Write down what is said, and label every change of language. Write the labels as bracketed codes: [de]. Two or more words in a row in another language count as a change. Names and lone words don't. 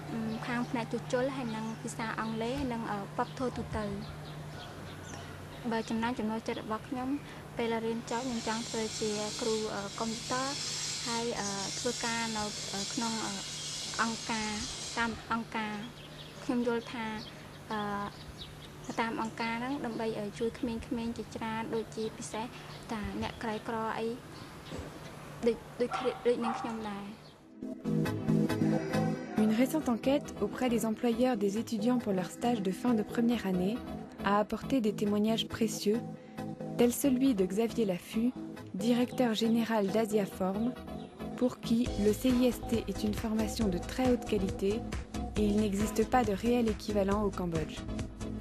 [km] ខាងផ្នែកជួសជុលហើយនិងភាសាអង់គ្លេសនិងពបធូរទូទៅបើចំណុចចិត្តរបស់ខ្ញុំពេលរៀនចប់ខ្ញុំចង់ធ្វើជាគ្រូកុំព្យូទ័រហើយធ្វើការនៅក្នុងអង្គការតាមអង្គការខ្ញុំយល់ថាតាមអង្គការហ្នឹងដើម្បីជួយក្មេងៗជាច្រើនដូចជាពិសេសតាអ្នកក្រីក្រអីដូចនឹងខ្ញុំដែរ [fr] Une récente enquête auprès des employeurs des étudiants pour leur stage de fin de première année a apporté des témoignages précieux, tel celui de Xavier Laffut, directeur général d'Asiaform, pour qui le CIST est une formation de très haute qualité et il n'existe pas de réel équivalent au Cambodge.